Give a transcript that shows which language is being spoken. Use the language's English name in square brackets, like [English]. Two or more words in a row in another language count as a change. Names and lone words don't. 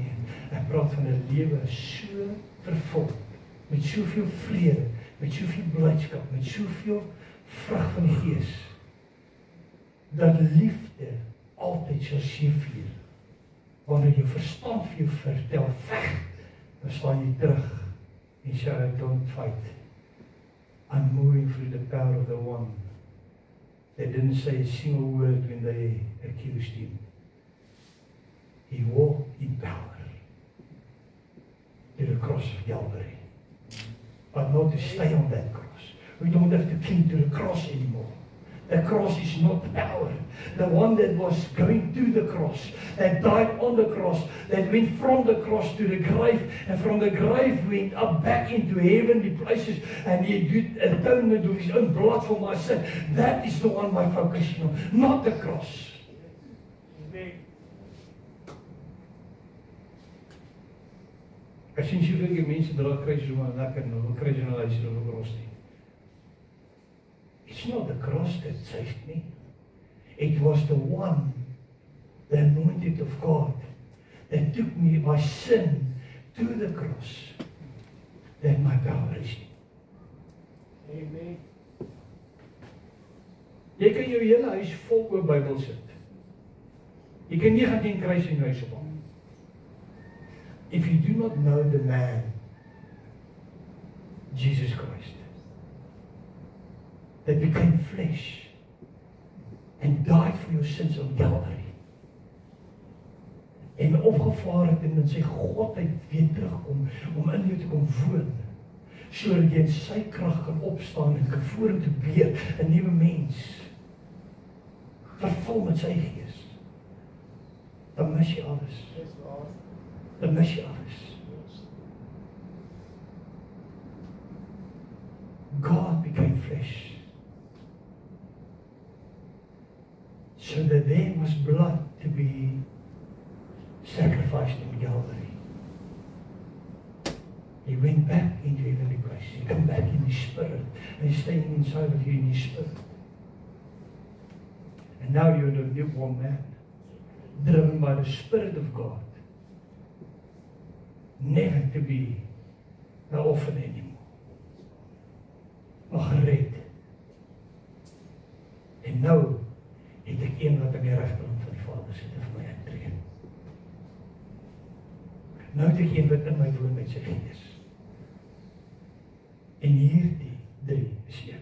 [Afrikaans] Nee, ek praat van 'n lewe so vervul, met soveel vrede, met soveel blydskap, met soveel vrug van die Gees, dat liefde altyd sal seëvier. Wanneer jou verstand vir jou vertel, veg, dan staan jy terug en sê, [English] I don't fight. I'm moving through the power of the one. They didn't say a single word when they accused him. He walked in power to the cross of Calvary. But not to stay on that cross. We don't have to cling to the cross anymore. The cross is not the power. The one that was going to the cross, that died on the cross, that went from the cross to the grave, and from the grave went up back into heavenly places, and he did atonement with his own blood for my sin. That is the one my focus is on, not the cross. [Afrikaans] Ek sien soveel mense dra kruisies maar lekker nou, wil kruisies en hulle hulle kros nie. [English] It's not the cross that saved me. It was the one, the anointed of God, that took me, my sin, to the cross that my power is in. Amen. [Afrikaans] Jy kan jou hele huis vol oor Bybel sit. Jy kan 19 kruise in jou huis opbou. [English] If you do not know the man, Jesus Christ, that became flesh and died for your sins on Calvary, [Afrikaans] en opgevaar het en in sy godheid weer terugkom, om in jou te kom woon, sodat jy in sy krag kan opstaan en kan vorentoe beer, 'n nuwe mens, vervul met sy gees, dan mis jy alles. [English] Yes, Lord. [Afrikaans] Dan mis jy alles. [English] God became flesh, so that there was blood to be sacrificed in Calvary. He went back into heavenly place. He came back in the spirit, and he's staying inside of you in the spirit. And now you're the newborn man, driven by the Spirit of God, never to be an orphan anymore, [Afrikaans] maar gered. En nou het ek een wat aan die regterkant van die Vader sit en vir my intree. Nou het ek een wat in my woon met sy gees. En hierdie drie is een.